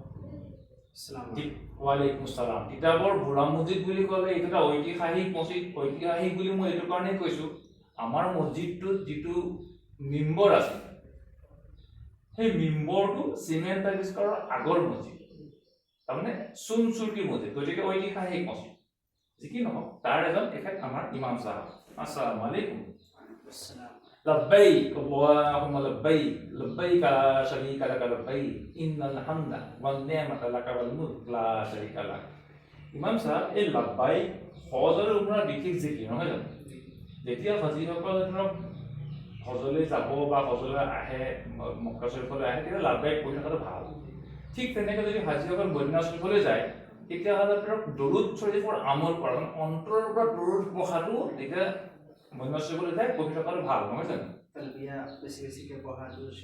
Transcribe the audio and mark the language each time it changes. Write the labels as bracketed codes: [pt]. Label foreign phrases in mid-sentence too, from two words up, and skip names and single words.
[ar] وعليكم السلام [as] কিতাপৰ বুঢ়া মছজিদ বুলি ক'লে এইটো এটা ঐতিহাসিক মছজিদ ঐতিহাসিক বুলি মই এইটো কাৰণেই কৈছোঁ আমাৰ মছজিদটোত যিটো মিম্বৰ আছে সেই মিম্বৰটো চিমেণ্ট আৱিষ্কাৰৰ আগৰ মছজিদ তাৰমানে চুনচুৰকি মছজিদ গতিকে ঐতিহাসিক মছজিদ যি কি নহওক তাৰ এজন এখেত আমাৰ ইমাম চাহাব [ar] السلام عليكم لبيك اللهم لبيك لبيك لا شريك لك لبيك إن الحمد والنعمة لك والملك لا شريك لك [as] ইমাম সাহেব এই লব্বাইক হজৰ ওপৰত বিশেষ জিকিৰ নহয় জানো যেতিয়া হাজিসকল ধৰক হজলৈ যাব বা হজলৈ আহে মক্কা শ্বৰীফলৈ আহে তেতিয়া লব্বাইক পঢ়ি থকাটো ভাল ঠিক তেনেকৈ যদি হাজিসকল মদিনা শ্বৰীফলৈ যায় তেতিয়াহ'লে ধৰক দৰুদ শ্বৰীফৰ আমল কৰা অন্তৰৰ পৰা দৰুদ পঢ়াটো তেতিয়া মদিনা শ্বৰীফলৈ যায় পঢ়ি থকাটো ভাল নহয় জানো তলবিয়া বেছি বেছিকৈ পঢ়া আৰু